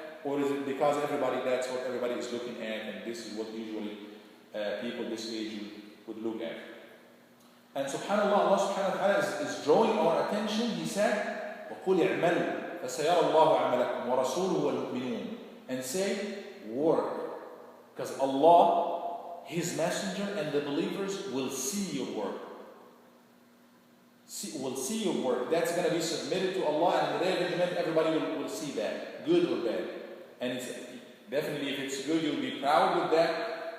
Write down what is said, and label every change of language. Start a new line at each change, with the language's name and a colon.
English: Or is it because that's what everybody is looking at, and this is what usually people this age would look at? And subhanAllah, Allah subhanahu wa ta'ala is drawing our attention.
Arabic: He said, وَقُلْ اعْمَلُوا فَسَيَرَى اللَّهُ عَمَلَكُمْ وَرَسُولُهُ وَالْمُؤْمِنُونَ,
English: and say, work. Because Allah, His Messenger, and the believers will see your work. Will see your work. That's going to be submitted to Allah, and in the day of judgment, everybody will see that, good or bad. And it's definitely, if it's good, you'll be proud with that.